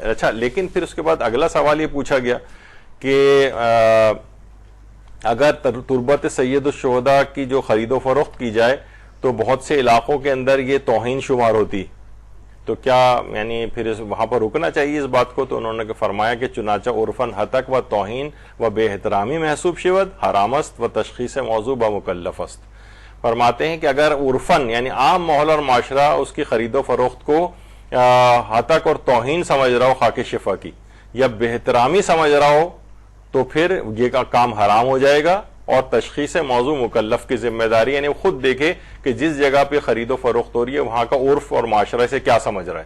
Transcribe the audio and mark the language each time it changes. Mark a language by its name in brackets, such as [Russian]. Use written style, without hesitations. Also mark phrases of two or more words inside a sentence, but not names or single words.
[Urdu] اچھا، لیکن پھر اس کے بعد اگلا سوال یہ پوچھا گیا کہ اگر تربت سید الشہداء کی جو خرید و فروخت کی جائے تو بہت سے علاقوں کے اندر یہ توہین شمار ہوتی، تو کیا یعنی پھر وہاں پر رکنا چاہیے اس بات کو؟ تو انہوں نے فرمایا کہ [Persian] چنانچہ عرفن ہتک و توہین و بے احترامی محسوب شود حرام است و تشخیص موضوع بمکلف است. [Urdu] فرماتے ہیں کہ اگر عرفن یعنی عام ماحول اور معاشرہ اس کی خرید و فروخت کو ہتک اور توہین سمجھ رہا ہو خاک شفا کی، یا بے احترامی سمجھ رہا ہو، تو پھر یہ کا کام حرام ہو جائے گا، اور تشخیص موضوع مکلف کی ذمہ داری، یعنی خود دیکھے کہ جس جگہ پہ خرید و فروخت ہو رہی ہے وہاں کا عرف اور معاشرے سے کیا سمجھ رہا ہے.